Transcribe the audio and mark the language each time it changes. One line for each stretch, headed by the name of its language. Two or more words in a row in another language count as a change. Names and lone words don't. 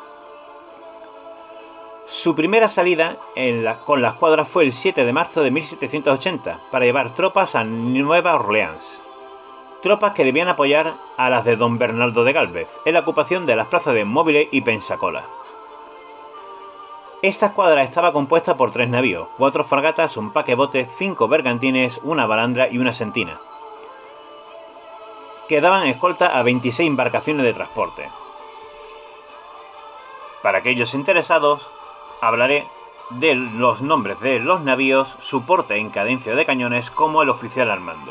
Spanish: Su primera salida con la escuadra fue el 7 de marzo de 1780 para llevar tropas a Nueva Orleans, tropas que debían apoyar a las de don Bernardo de Gálvez en la ocupación de las plazas de Mobile y Pensacola. Esta escuadra estaba compuesta por 3 navíos, 4 fragatas, un paquebote, 5 bergantines, una balandra y una sentina, que daban escolta a 26 embarcaciones de transporte. Para aquellos interesados, hablaré de los nombres de los navíos, su porte en cadencia de cañones, como el oficial al mando.